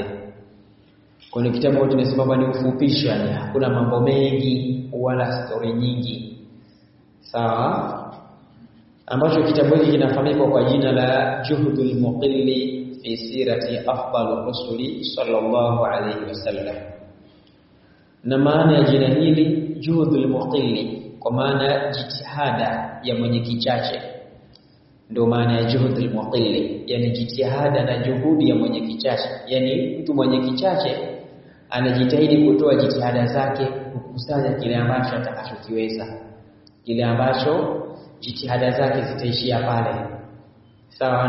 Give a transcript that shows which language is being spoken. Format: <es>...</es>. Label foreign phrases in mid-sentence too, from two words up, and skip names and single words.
<sw>Kwa kitabu tunasema ni ufupisho, yani hakuna mambo mengi wala story nyingi, sawa, ambacho kitabu hiki kinafahamika kwa jina la Juhdul Muqilli fi sirati afdal rusuli</sw> <ar>صلى الله عليه وسلم.</ar> <sw>Na maana ya jina hili Juhdul Muqilli kwa maana jitihada ya mwenye kichache, ndio maana ya Juhdul Muqilli, yani jitihada na juhudi ya mwenye kichache. Yani mtu mwenye kichache anajitahidi kutoa jitihada zake kukusanya kile ambacho atakachokiweza, kile ambacho jitihada zake zitaishia pale, sawa.</sw>